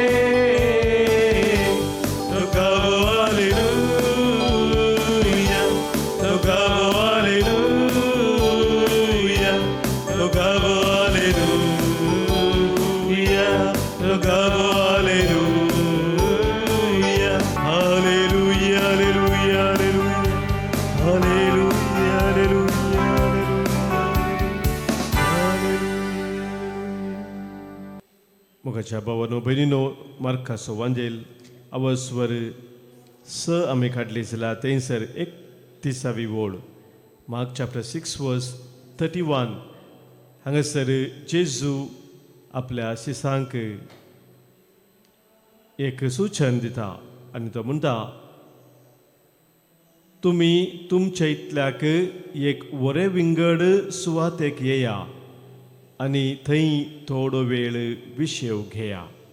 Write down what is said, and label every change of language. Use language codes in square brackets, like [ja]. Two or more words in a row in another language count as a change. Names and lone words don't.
[hi] तो गाओ हालेलुया, तो गाओ हालेलुया, तो गाओ हालेलुया, तो गाओ हालेलुया, हालेलुया, हालेलुया, हालेलुया, हालेलुया, हालेलुया. [kok] मुखाच्या भावानो बहिणीनो, मार्काचो वांजेल अवस्वर स आमी काडली जाल्यार थंयसर 31वी ओळ, मार्क चॅप्टर 6 वर्स 31. हांगासर जेजू आपल्या शिसांक एक सूचन दिता आनी तो म्हणटा, तुमी तुमच्या इतल्याक एक वरे विंगड सुवातेक येया आनी थंय थोडो वेळ विशेव घेया.